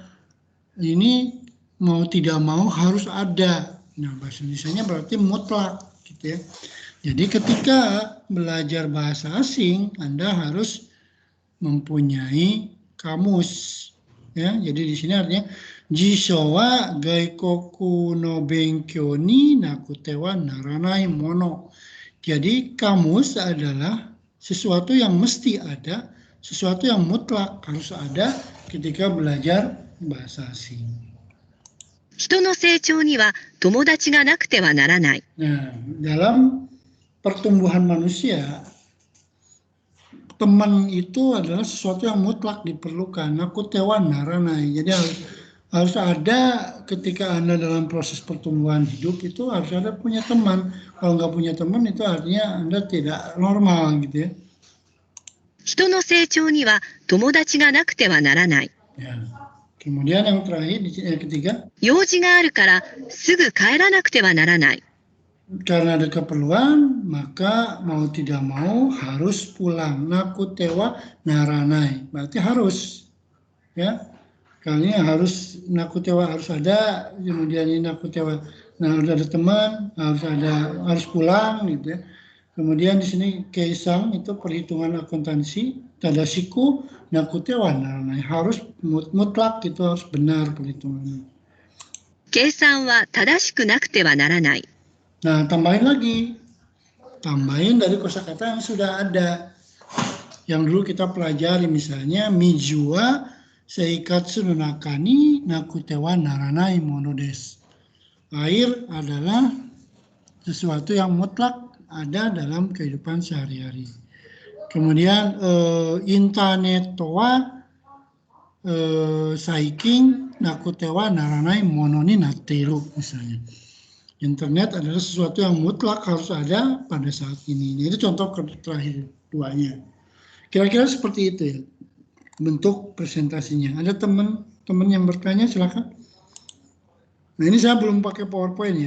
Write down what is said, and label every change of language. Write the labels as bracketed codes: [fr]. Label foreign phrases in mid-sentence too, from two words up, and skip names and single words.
[id] Ini mau tidak mau harus ada. Nah, bahasa Indonesianya berarti mutlak gitu ya. Jadi ketika belajar bahasa asing, Anda harus mempunyai kamus ya. Jadi di sini artinya [ja] 辞書は外国の勉強になくてはならないもの. [id] Jadi kamus adalah sesuatu yang mesti ada, sesuatu yang mutlak harus ada ketika belajar bahasa asing. [ja] 人の成長には友達がなくてはならない。 [id] Nah, dalam pertumbuhan manusia, teman itu adalah sesuatu yang mutlak diperlukan. [ja] なくてはならない. [id] Jadi harus ada ketika Anda dalam proses pertumbuhan hidup itu harus ada punya teman. Kalau nggak punya teman itu artinya Anda tidak normal gitu ya. [ja] 人の成長には友達がなくてはならない。 [id] Ya. Kemudian yang terakhir, yang ketiga, [ja] 用事があるからすぐ帰らなくてはならない。 [id] karena ada keperluan, maka mau tidak mau harus pulang. [ja] なくてはならない, [id] berarti harus, ya. Kali ini harus nakutewa harus ada, kemudian ini nakutewa, nah harus ada teman, harus pulang, gitu ya. Kemudian di sini keisang itu perhitungan akuntansi, [ja] 正しくなくてはならない, [id] harus mutlak itu harus benar perhitungannya. [ja] 計算は正しくなくてはならない。 [id] Nah, tambahin lagi. Tambahin dari kosakata yang sudah ada. Yang dulu kita pelajari misalnya [ja] 水は生活の中になくてはならないものです. [id] Air adalah sesuatu yang mutlak ada dalam kehidupan sehari-hari. [ja] Kemudian インターネットは最近なくてはならないものになってる misalnya. [id] Internet adalah sesuatu yang mutlak harus ada pada saat ini. Itu contoh terakhir duanya. Kira-kira seperti itu ya bentuk presentasinya. Ada teman yang bertanya, silakan. Nah, ini saya belum pakai PowerPoint ya.